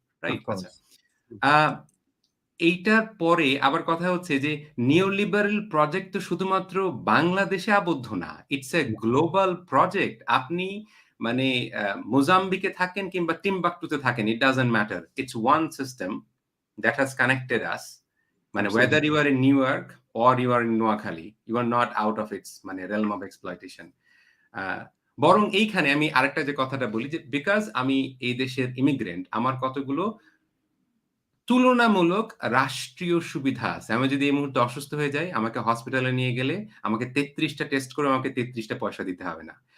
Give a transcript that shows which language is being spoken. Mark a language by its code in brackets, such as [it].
[bn] Of right? আচ্ছা। Course. আ এইটার পরে আবার কথা হচ্ছে যে নিওলিবারাল প্রজেক্ট তো শুধুমাত্র বাংলাদেশে আবদ্ধ না। [en] It's a global project. [bn] আপনি মানে মোজাম্বিকে থাকেন কিংবা টিম্বাকটুতে থাকেন, [en] It doesn't matter. It's one system that has connected us. মানে whether absolutely. you are in New York or you are in Noakhali, you are not out of its মানে realm of exploitation. [bn] আ বরং এইখানে আমি আরেকটা যে কথাটা বলি যে বিকজ আমি এই দেশের ইমিগ্রেন্ট, আমার কতগুলো তুলনামূলক রাষ্ট্রীয় সুবিধা আছে। আমি যদি এই মুহূর্তে অসুস্থ হয়ে যাই, আমাকে হসপিটালে নিয়ে গেলে আমাকে ৩৩ টা টেস্ট করে আমাকে ৩৩ টা পয়সা দিতে হবে না।